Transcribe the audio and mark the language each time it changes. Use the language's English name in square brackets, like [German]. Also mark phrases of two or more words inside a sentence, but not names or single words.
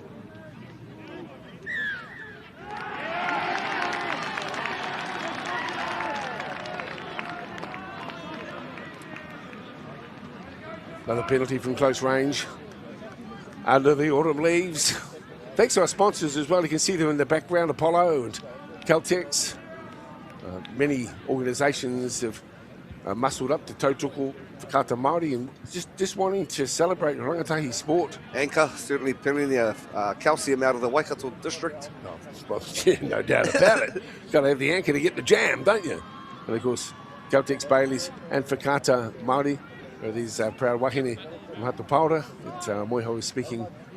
[English] Another penalty from close range under the autumn leaves. Thanks to our sponsors as well. You can see them in the background, Apollo and Caltex. Many organisations have muscled up to [Māori] tautoko whakata Māori [English] and just wanting to celebrate rangatahi sport. Anchor, certainly plenty of calcium out of the Waikato district. Oh, well, yeah, no doubt about it. Got to have the anchor to get the jam, don't you? And of course, Caltex Baileys and [Māori] whakata Māori. [English] These proud wahine from Hatupaora that Moiho is speaking of.